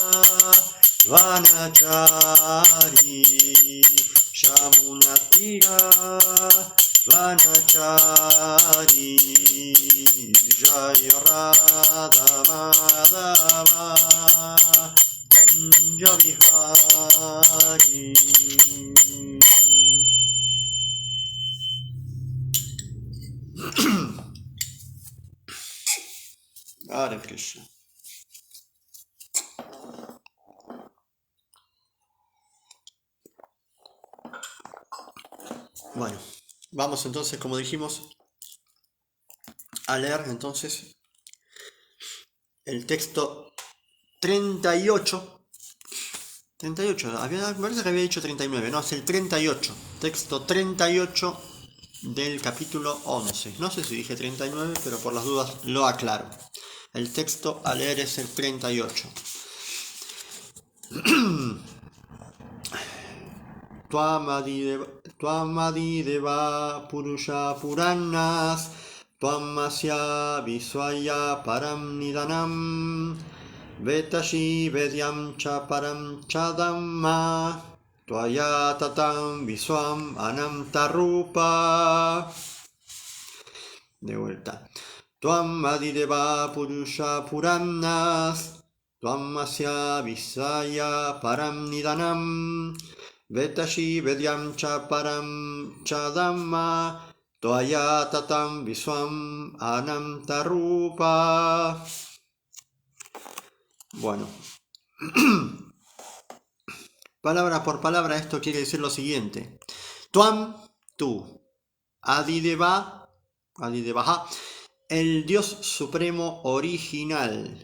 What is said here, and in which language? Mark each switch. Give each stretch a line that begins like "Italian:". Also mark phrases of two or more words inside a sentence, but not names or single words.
Sanskrit: Vanachari, Shamunatira Vanachari, Jayo Radha Madhava Kunja Vihari. Hare Krishna.
Spanish: Bueno, vamos entonces, como dijimos, a leer entonces el texto 38. 38, me parece que había dicho 39, no, es el 38, texto 38 del capítulo 11. No sé si dije 39, pero por las dudas lo aclaro. El texto a leer es el 38.
Sanskrit: Tvamadideva Purusha Puranas Tvamasya Visvaya Param Nidanam Vetashi Vedyam Cha Param Chadamma Tvaya Tatam Viswam Anamtarupa.
Spanish: De vuelta.
Sanskrit: Tvamadideva Purusha Puranas Tvamasya Visvaya Param Nidanam Vetashi Vedyam Cha Param Chadamma Tvaya Tatam Viswam Anamtarupa.
Spanish: Bueno, palabra por palabra esto quiere decir lo siguiente. Tuam, tú. Adidevaha, el Dios supremo original.